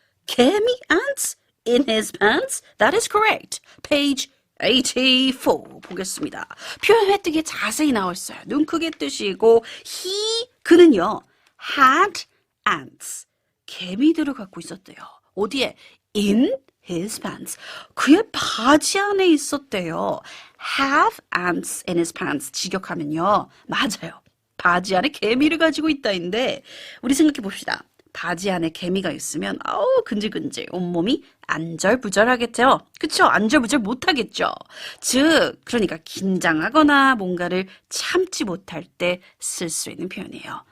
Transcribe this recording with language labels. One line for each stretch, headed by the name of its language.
English: 개미 ants in his pants? That is correct. Page 84
Korean: 보겠습니다. 표현 획득에 자세히 나와 있어요. 눈 크게 뜨시고 그는요
English: had ants
Korean: 개미들을 갖고 있었대요. 어디에?
English: In his pants.
Korean: 그의 바지 안에 있었대요.
English: have ants in his pants
Korean: 직역하면요 맞아요. 바지 안에 개미를 가지고 있다인데 우리 생각해 봅시다. 바지 안에 개미가 있으면 아우 근질근질 온몸이 안절부절하겠죠. 그쵸? 안절부절 못하겠죠. 즉 그러니까 긴장하거나 뭔가를 참지 못할 때 쓸 수 있는 표현이에요.